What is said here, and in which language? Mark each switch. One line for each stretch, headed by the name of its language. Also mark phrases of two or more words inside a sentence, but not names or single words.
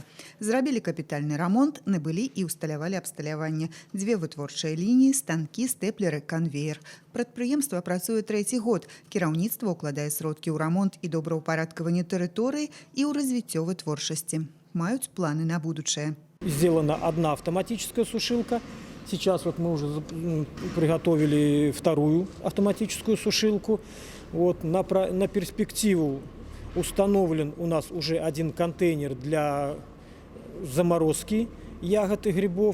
Belarusian: Зрабілі капітальны рамонт, набылі і ўсталявалі абсталяванне. Дзве вытворчыя лініі, станкі, стэплеры, канвеер. Прадпрыемства працуе трэці год. Кіраўніцтва ўкладае сродкі ў рамонт і добраўпарадкаванне тэрыторыі і ў развіццё вытворчасці. Маюць планы на будучае.
Russian: Сделана одна автоматическая сушилка. Сейчас вот мы уже приготовили вторую автоматическую сушилку. Вот, на перспективу установлен у нас уже один контейнер для заморозки ягод и грибов.